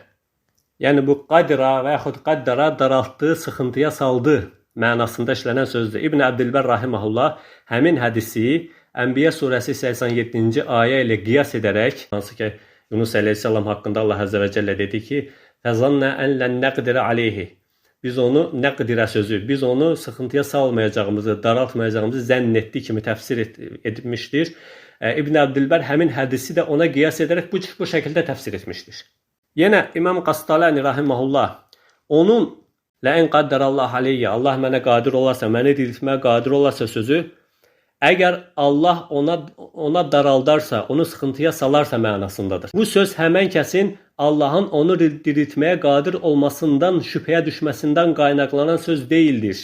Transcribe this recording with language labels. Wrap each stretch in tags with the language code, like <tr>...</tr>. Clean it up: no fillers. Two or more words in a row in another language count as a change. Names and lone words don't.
<az>Yəni bu qadira və yaxud qaddara daraltdı, sıxıntıya saldı mənasında işlənən sözdür. İbn Əbdülbər rahimehullah həmin hədisi Ənbiya surəsi 87-ci ayə ilə qiyas edərək, hansı ki Yunus əleyhissalam haqqında Allah</az> <ar>عز وجل</ar> <az>dedi ki,</az> <ar>فَزَنَّ أَنْ لَنْ نَقْدِرَ عَلَيْهِ</ar> <az>Biz onu nəqdirə sözü, biz onu sıxıntıya salmayacağımızı, daraltmayacağımızı zənn etdi kimi təfsir edilmişdir. İbn Əbdülbər həmin hədisi də ona qiyas edərək bu şəkildə təfsir etmişdir. Yenə İmam Qastalani rahimehullah onun</az> <ar>لَاِنْ قَدَّرَ اللّٰهُ عَلَيَّ</ar> <az>Allah mənə qadir olarsa, məni diriltməyə qadir olarsa sözü Əgər Allah ona daraldarsa, onu sıxıntıya salarsa mənasındadır. Bu söz həmən kəsin Allahın onu diriltməyə qadir olmasından, şübhəyə düşməsindən qaynaqlanan söz deyildir.</az>